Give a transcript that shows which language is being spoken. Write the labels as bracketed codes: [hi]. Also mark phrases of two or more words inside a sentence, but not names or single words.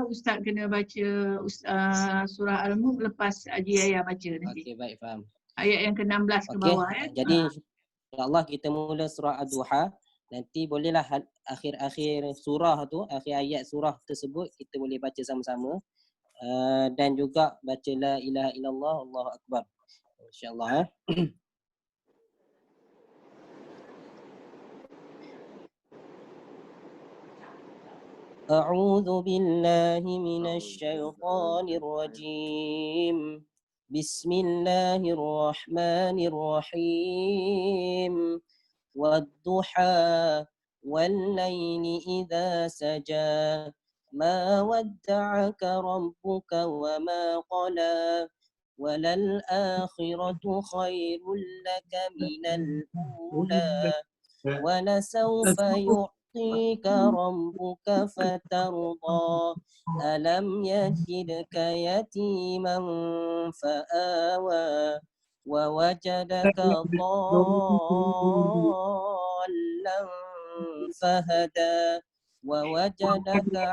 [ms] Ustaz kena baca surah Al-Mulk lepas Haji Yahya baca nanti. Okey, baik, faham. Ayat yang ke-16 ke bawah Jadi insya-Allah kita mula surah Ad-Duha. Nanti bolehlah akhir-akhir surah tu, akhir ayat surah tersebut kita boleh baca sama-sama. Dan juga baca [ar] لا إله إلا الله الله أكبر. [ms] Insya-Allah. [ar] أعوذ بالله من الشيطان الرجيم. بسم الله الرحمن الرحيم. والضحى والليل إذا سجى. ما ودعك ربك وما قلى وللآخرة خير لك من الأولى ولسوف يعطيك ربك فترضى ألم يجدك يتيما فآوى ووجدك ضالا فهدى ووجدك